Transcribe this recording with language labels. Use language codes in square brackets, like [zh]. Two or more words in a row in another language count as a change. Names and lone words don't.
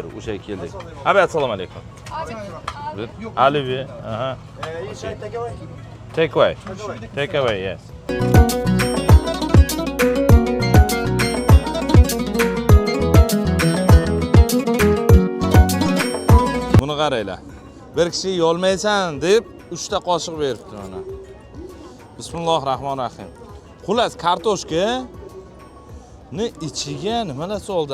[uz] O'sha keldik. Abi, assalomu alaykum. Alivi. Aha. [en] Take away. Take away, yes. [uz] Buni qaranglar. Bir kishi yolmaysan deb 3 ta qoshiq beribdi mana. Bismillahirrohmanirrohim. Xullas, kartoshka ni ichiga nimalar soldi?